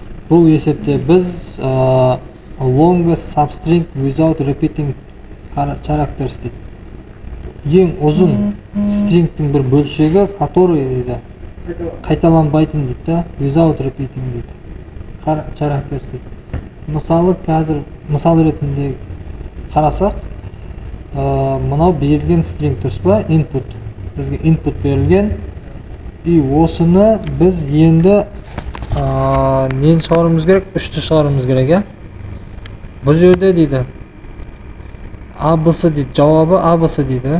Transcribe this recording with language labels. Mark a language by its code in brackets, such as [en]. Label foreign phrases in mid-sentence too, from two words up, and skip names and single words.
[kk] бұл есепте біз [en] longest substring without repeating characters дейді. [kk] Ең ұзын стрингтің бір бөлшегі, который дейді, қайталанбайтын дейді да, [en] without repeating дейді. [kk] Characters дейді. Мысалы, қазір мысал ретінде қарасақ, мынау берілген string тұрс па, input. Бізге input берілген. И осыны біз енді нені шығаруымыз керек? Үшті шығаруымыз керек, Бұл жерде дейді, ABC дейді, жауабы ABC дейді.